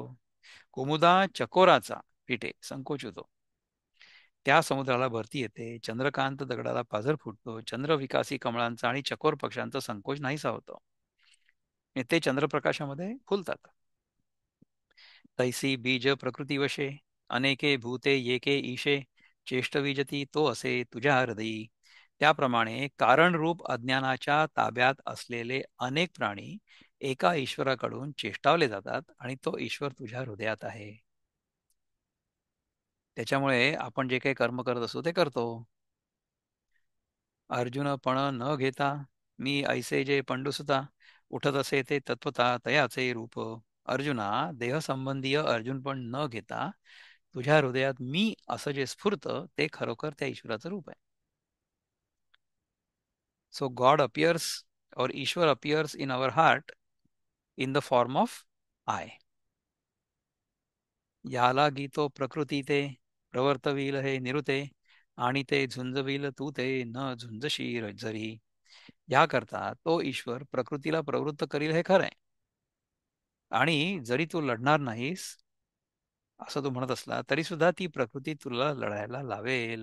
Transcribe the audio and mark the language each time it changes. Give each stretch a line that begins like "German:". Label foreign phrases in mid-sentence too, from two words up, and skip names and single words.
Marathi: कुमुदा चकोराचा फिटे संकोच होतो. त्या समुद्राला भरती येते. चंद्रकांत दगडाला पाझर फुटतो. चंद्र विकासी कमळांचा आणि चकोर पक्ष्यांचा संकोच नाहीसा होतो. ते चंद्रप्रकाशामध्ये फुलतात. तैसी बीज प्रकृती वशे, अनेके भूते येके ईशे, चेष्ट विजती तो असे तुझ्या हृदयी. त्याप्रमाणे कारणरूप अज्ञानाच्या ताब्यात असलेले अनेक प्राणी एका ईश्वराकडून चेष्टावले जातात आणि तो ईश्वर तुझ्या हृदयात आहे. त्याच्यामुळे आपण जे काही कर्म करत असतो ते करतो. अर्जुन पण न घेता मी ऐसे जे पंडुसुता उठत असे ते तत्वता तयाचे रूप. अर्जुना, देहसंबंधीय अर्जुन पण न घेता तुझ्या हृदयात मी असं जे स्फुरत ते खरोखर त्या ईश्वराचं रूप आहे.
English: So God appears or ईश्वर appears in our heart in the form of I.
Marathi: याला गीतो प्रकृती ते प्रवर्तविल हे निरुते आणि ते झुंजविल तू ते न झुंजशी जरी. याकरता तो ईश्वर प्रकृतीला प्रवृत्त करील हे खरं आहे. आणि जरी तू लढणार नाहीस असं तू म्हणत असला तरी सुद्धा ती प्रकृती तुला लढायला लावेल.